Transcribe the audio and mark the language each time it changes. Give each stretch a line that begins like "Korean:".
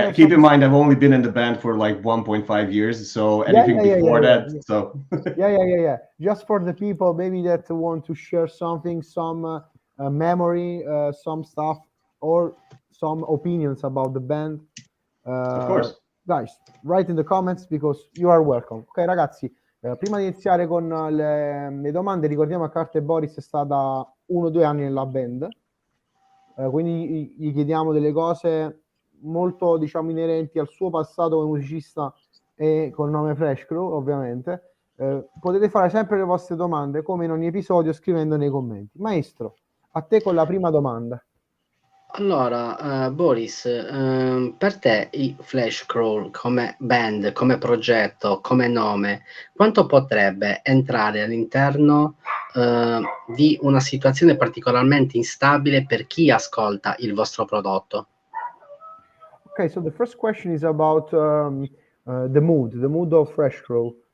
English: keep in mind I've only been in the band for like 1.5 years, so anything before that. So yeah. Just for the people maybe that want to share something, some memory, some stuff, or some opinions about the band. Of course, guys, write in the comments, because you are welcome.
Italian: Ok, ragazzi, prima di iniziare con le domande, ricordiamo che Arte Boris è stata 1 o 2 anni nella band, quindi gli chiediamo delle cose molto, diciamo, inerenti al suo passato come musicista e col nome Fleshcrawl, ovviamente. Potete fare sempre le vostre domande, come in ogni episodio, scrivendo nei commenti. Maestro, a te con la prima domanda. Allora, Boris, per te i Fleshcrawl come band, come progetto, come nome, quanto potrebbe entrare all'interno di una situazione particolarmente instabile per chi ascolta il vostro prodotto?
English: Okay, so the first question is about the mood of Fleshcrawl.